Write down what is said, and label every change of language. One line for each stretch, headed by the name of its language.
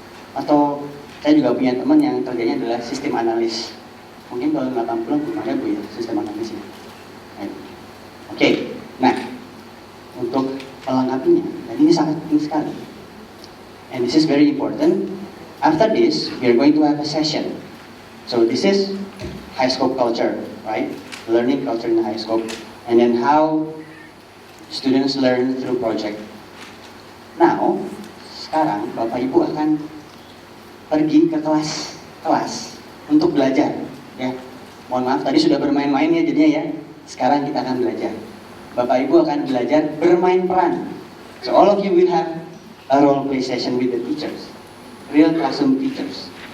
Indonesian: Atau saya juga punya teman yang kerjanya adalah sistem analis. Mungkin tahun 80 belum ada Bu ya sistem analisnya. Oke, nah untuk melengkapinya, dan ini sangat penting sekali.
English: And this is very important. After this, we are going to have a session. So this is high scope culture, right? Learning culture in high scope, and then how students learn through project.
Indonesian: Now, sekarang Bapak Ibu akan pergi ke kelas untuk belajar. Ya, mohon maaf tadi sudah bermain-main ya jadinya ya. Sekarang kita akan belajar. Bapak Ibu akan belajar bermain peran.
English: So all of you will have a role play session with the teachers, real classroom teachers.